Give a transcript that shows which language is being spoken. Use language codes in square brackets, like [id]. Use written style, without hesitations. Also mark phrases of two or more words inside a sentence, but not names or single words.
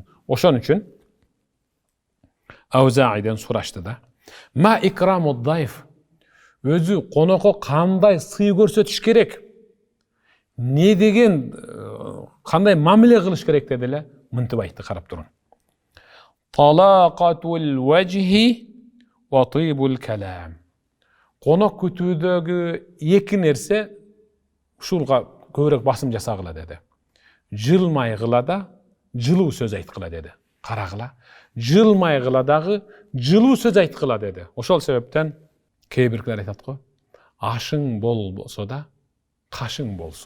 [ky] Ошон үчүн Аузаиден сурашты да. [ar] ما إكرام الضيف. [ky] Өзү конокко кандай сый көрсөтүш керек? Не деген кандай мамиле кылыш керек деди эле, мынтип айтты, карап туруң. [ar] طلاقة الوجه وطيب الكلام. [ky] Конок күтүүдөгү эки нерсе ушулга көбүрөөк басым жасагыла деди. Жылмайгыла да, жылуу сөз айткыла деди. Карагыла. Жылмайгыла дагы, жылуу сөз айткыла деди. Ошол себептен кээ биркилер айтат го, ашың болбосо да, кашың болсун.